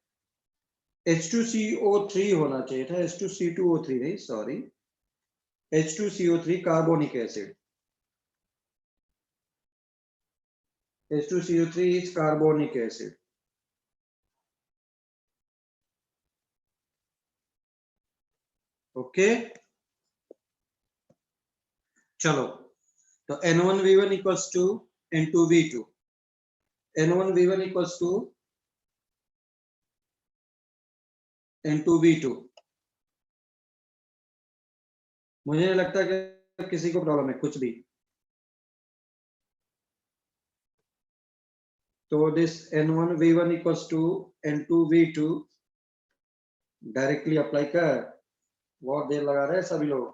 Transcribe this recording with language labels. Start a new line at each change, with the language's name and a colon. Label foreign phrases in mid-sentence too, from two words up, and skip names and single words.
Hindi: H2CO3 होना चाहिए था, H2C2O3 नहीं, सॉरी, H2CO3
English: carbonic acid, H2CO3 is carbonic acid। ओके
Hindi: चलो, तो
English: N1V1 equals to N2V2, N1V1 equals to N2V2।
Hindi: मुझे नहीं लगता कि किसी को प्रॉब्लम है कुछ भी। तो
English: this N1V1 equals to N2V2 directly apply
Hindi: कर बहुत देर लगा रहे हैं सभी लोग।